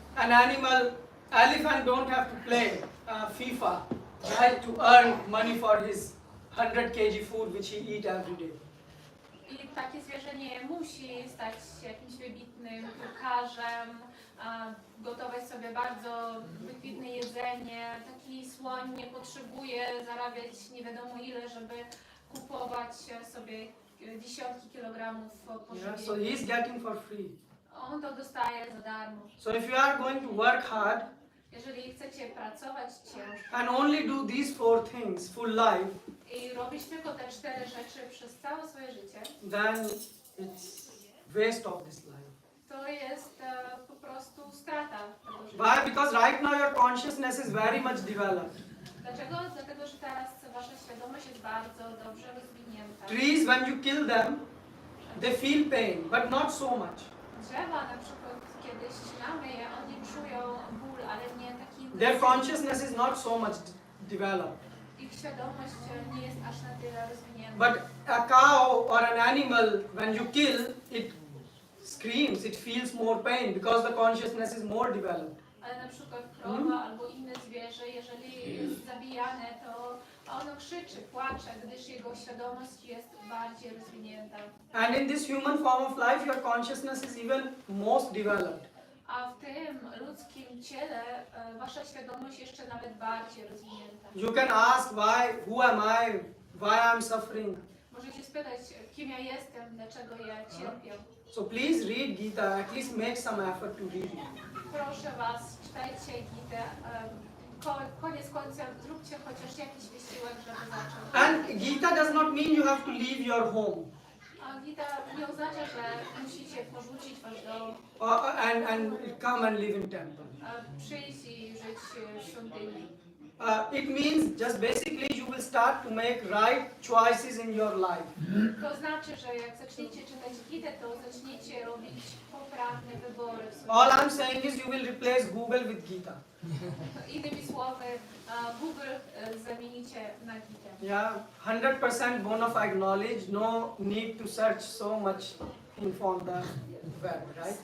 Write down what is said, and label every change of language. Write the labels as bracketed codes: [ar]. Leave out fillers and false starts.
[en] An elephant don't have to play FIFA, right, to earn money for his 100 kg food which he eat every day. [pl] I takie zwierzę nie musi stać się jakimś wybitnym piłkarzem, gotować sobie bardzo wykwitne jedzenie. Taki słoń nie potrzebuje zarabiać nie wiadomo ile, żeby kupować sobie dziesiątki kilogramów [en] Yeah, so [pl] pożywienia. [en] he is getting for free. [pl] On to dostaje za darmo. [en] So if you are going to work hard [pl] Jeżeli chcecie pracować ciężko [en] and only do these 4 things full life, [pl] i robić tylko te 4 rzeczy przez całe swoje życie, [en] then it's waste of this life. [pl] to jest po prostu strata tego życia. [en] Why? Because right now your consciousness is very much developed. [pl] Dlaczego? Dlatego, że teraz wasza świadomość jest bardzo dobrze rozwinięta. [en] Trees, when you kill them, they feel pain, but not so much. [pl] Drzewa na przykład, kiedy ścinamy je, oni czują ból, ale nie taki [en] Their [pl] intensywny. [en] consciousness is not so much developed. [pl] Ich świadomość nie jest aż na tyle rozwinięta. [en] But a cow or an animal, when you kill, it screams, it feels more pain because the consciousness is more developed. [pl] Ale na przykład krowa albo inne zwierzę, jeżeli jest zabijane, to ono krzyczy, płacze, gdyż jego świadomość jest bardziej rozwinięta. [en] And in this human form of life, your consciousness is even most developed. [pl] A w tym ludzkim ciele wasza świadomość jeszcze nawet bardziej rozwinięta. [en] You can ask who am I, why I'm suffering. [pl] Możecie spytać, kim ja jestem, dlaczego ja cierpię. [en] So please read Gita, at least make some effort to read it. [pl] Proszę was, czytajcie Gitę. Koniec końcem zróbcie chociaż jakiś wysiłek, żeby zacząć. [en] And Gita does not mean you have to leave your home [pl] A Gita nie oznacza, że musicie porzucić wasz dom, [en] and come and live in temple. [pl] przyjść i żyć w świątyni. [en] It means just basically you will start to make right choices in your life. [pl] To znaczy, że jak zaczniecie czytać Gitę, to zaczniecie robić poprawne wybory w swoim [en] All I'm saying is you will replace Google with Gita. [pl] Innymi słowy, Google zamienicie na Gitę. [en] Yeah, 100% bona fide knowledge, no need to search so much info on the web, right?